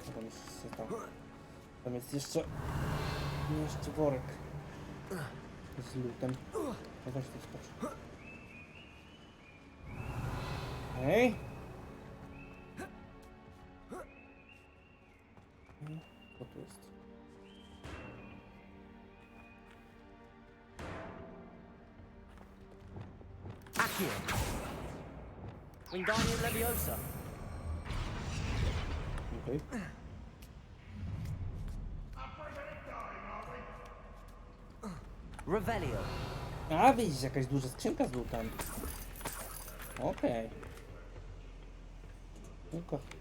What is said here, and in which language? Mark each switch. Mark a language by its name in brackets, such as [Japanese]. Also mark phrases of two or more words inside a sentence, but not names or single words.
[Polish] Tam jest jeszcze worek z lutem. No weź to skocz. Hej! Co tu jest? Accio. Wingardium Leviosa. Okej. Revelio. A widzisz, jakaś duża skrzynka z lutem. Okej. Tylko.